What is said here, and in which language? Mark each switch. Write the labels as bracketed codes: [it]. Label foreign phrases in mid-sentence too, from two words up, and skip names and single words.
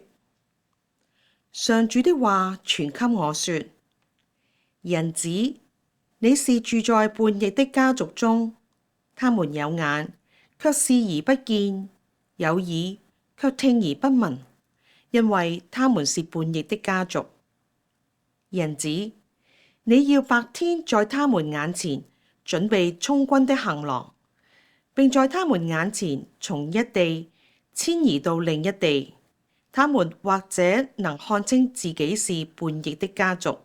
[zh] 上主的話傳給我說：人子，你是住在叛逆的家族中，他們有眼，卻視而不見；有耳，卻聽而不聞，因為他們是叛逆的家族。人子，你要白天在他們眼前準備充軍的行囊，並在他們眼前從一地遷移到另一地，他們或者能看清自己是叛逆的家族。